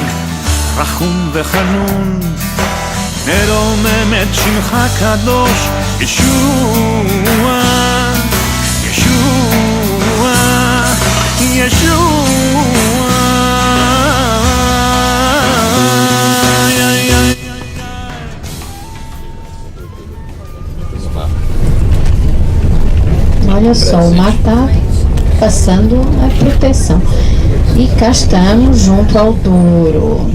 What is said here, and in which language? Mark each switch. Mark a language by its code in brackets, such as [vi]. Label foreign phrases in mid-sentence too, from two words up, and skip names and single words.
[he] רחום וחנון, נרומם את שמך קדוש, ישוע, ישוע, ישוע. [pt] Olha só, o mar está passando a proteção. E cá estamos junto ao Douro.